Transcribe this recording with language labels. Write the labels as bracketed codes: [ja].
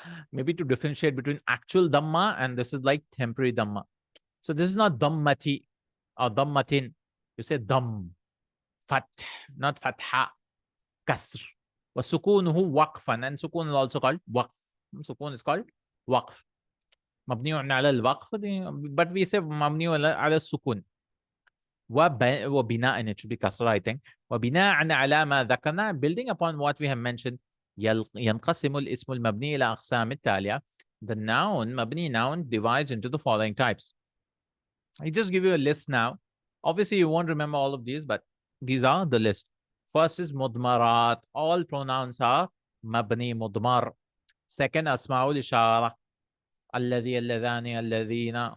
[en] Maybe to differentiate between actual dhamma and this is like temporary dhamma. So this is not dhammati or dhammatin. You say dham, fath, not fatha, kasr. [ar] وسكونه وقفا, [en] and sukun is also called waqf. Sukun is called waqf. [ar] مبني على الوقف, [en] but we say [ar] مبني على السكون. [en] وبناء, it should be كسرة, I think. [ar] وبناء على ما ذكرنا, [en] building upon what we have mentioned, [ar] ينقسم الاسم المبني إلى أقسام التالية. [en] The noun, mabni noun, divides into the following types. I just give you a list now. Obviously, you won't remember all of these, but these are the list. First is mudmarat. All pronouns are mabni mudmar. Second, asma'ul ishara. Alladhi, alladhani, alladhina.